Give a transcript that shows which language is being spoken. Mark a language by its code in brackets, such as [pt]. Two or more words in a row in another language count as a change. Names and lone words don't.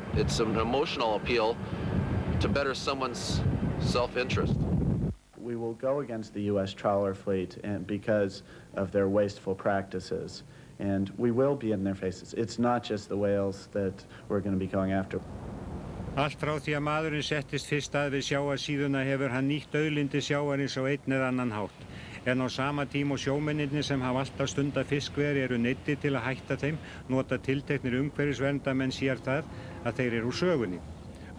[en] It's an emotional appeal to better someone's self-interest. We will go against the U.S. trawler fleet because of their wasteful practices. And we will be in their faces. It's not just the whales that we're going to be going after. [is] Allt frá því að maðurinn settist fyrst að við sjávarsíðuna hefur hann nýtt auðlindir sjávarins á einn eða annan hátt. En á sama tíma og sjómennirnir sem hafa alltaf stundað fiskveiðar eru neyddir til að hætta þeim, nota tilteknir umhverfisverndamenn sér það að þeir eru úr sögunni.